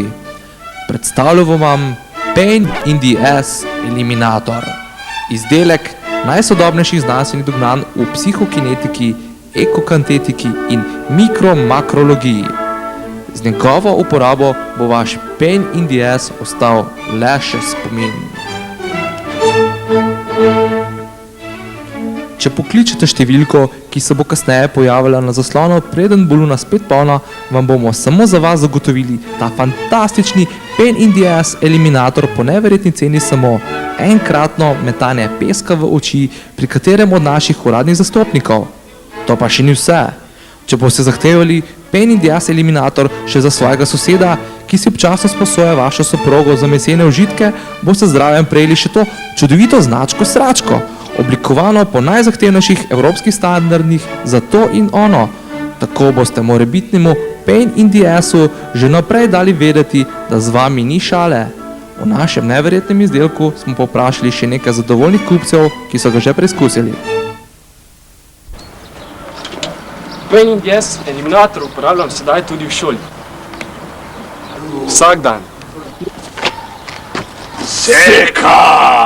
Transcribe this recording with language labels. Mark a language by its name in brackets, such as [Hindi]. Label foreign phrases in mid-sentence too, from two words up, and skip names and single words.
[Slovenian] Predstavljamo vam Pain in the Ass Eliminator. Izdelek najsodobnejših znanstvenih dognanj v psihokinetiki, ekokantetiki in mikromakrologiji. Z njegovo uporabo bo vaš [English] pain in the ass [Slovenian] ostal le še spomin. Če pokličete številko, ki se bo kasneje pojavila na zaslonu, preden bo luna spet polna, vam bomo samo za vas zagotovili ta fantastični pain in the ass eliminator po neverjetni ceni samo enkratno metanje peska v oči pri katerem od naših uradnih zastopnikov. To pa še ni vse. Če boste zahtevali pain in the ass eliminator še za svojega soseda, ki si občasno sposoja vašo soprogo za mesene užitke, boste zraven prejeli še to čudovito značko sračko, oblikovano po najzahtevnejših evropskih standardih za to in ono. Tako boste morebitnemu [English] pain in the assu [Slovenian] že naprej dali vedeti, da z vami ni šale. V našem neverjetnem izdelku smo povprašali še nekaj zadovoljnih kupcev, ki so ga že preizkusili. Pain in the ass eliminator uporabljam sedaj tudi v šoli. Vsak dan. Seka!